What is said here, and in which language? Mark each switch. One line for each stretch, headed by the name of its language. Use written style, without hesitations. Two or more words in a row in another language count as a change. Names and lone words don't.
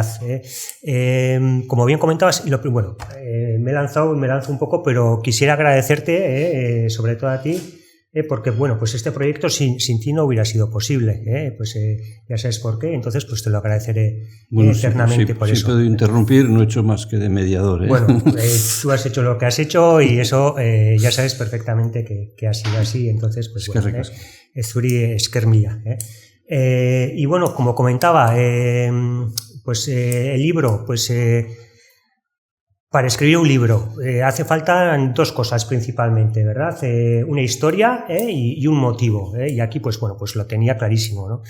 Spanish: Como bien comentabas, me lanzo un poco, pero quisiera agradecerte, sobre todo a ti, porque bueno, pues este proyecto sin ti no hubiera sido posible, ya sabes por qué, entonces pues te lo agradeceré eternamente por eso. Si puedo interrumpir, no he hecho más que de mediador. Bueno, tú has hecho lo que has hecho y eso ya sabes perfectamente que ha sido así, entonces pues bueno,
Basque: zuri esker mila.
Spanish: Y bueno, como comentaba, el libro, para escribir un libro hace falta dos cosas principalmente, ¿verdad? Una historia y un motivo, y aquí pues bueno, pues lo tenía clarísimo, ¿no?